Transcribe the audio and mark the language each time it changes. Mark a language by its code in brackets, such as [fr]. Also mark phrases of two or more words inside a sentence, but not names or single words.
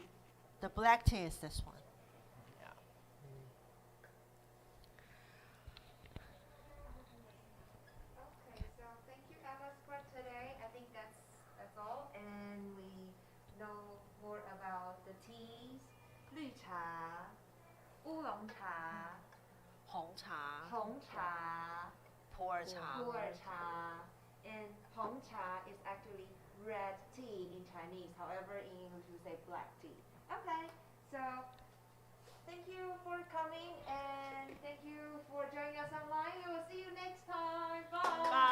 [en] The black tea is this one. Yeah. Okay, so thank you, Emma, for today. I think that's all, and we know more about the teas, [zh] 绿茶, 乌龙茶, 红茶, 红茶, 普洱茶. 普洱茶, [en] and [zh] 红茶 [en] is actually red tea in Chinese. However, in English we say black tea. Okay, so thank you for coming and thank you for joining us online. We will see you next time. Bye.